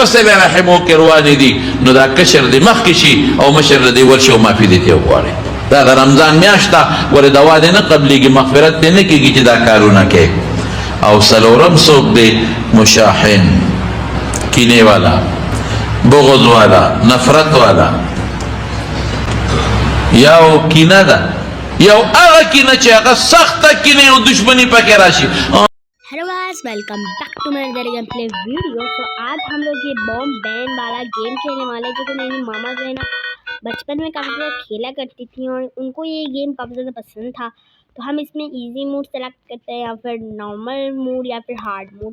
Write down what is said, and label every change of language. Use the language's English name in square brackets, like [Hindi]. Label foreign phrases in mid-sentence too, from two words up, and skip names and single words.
[Pashto] سره رحمو کې روان دي نو دا کشر دی مخ کې شي او مشر دی ورشي او معافي دي ته وغواړي دا د رمضان میاشته ور دوا دې نه قبليږي مغفرت دې نه کیږي چې دا کارونه کوي او سلورم څوک دی مشاحن کینه والا بغض والا نفرت والا یو کینه ده یو هغه کینه چې هغه سخته کینه او دشمنی پکې راشي [English] hello guys welcome back to my other game play video. [Hindi] तो आज हम लोग ये बॉम्ब बैन वाला गेम खेलने वाले जो कि मेरी मामा जो है ना बचपन में काफ़ी ज़्यादा खेला करती थी और उनको ये गेम काफ़ी ज़्यादा पसंद था। तो हम इसमें [English] easy mode select [Hindi] करते हैं या फिर [English] normal mode [Hindi] या फिर [English] hard mode.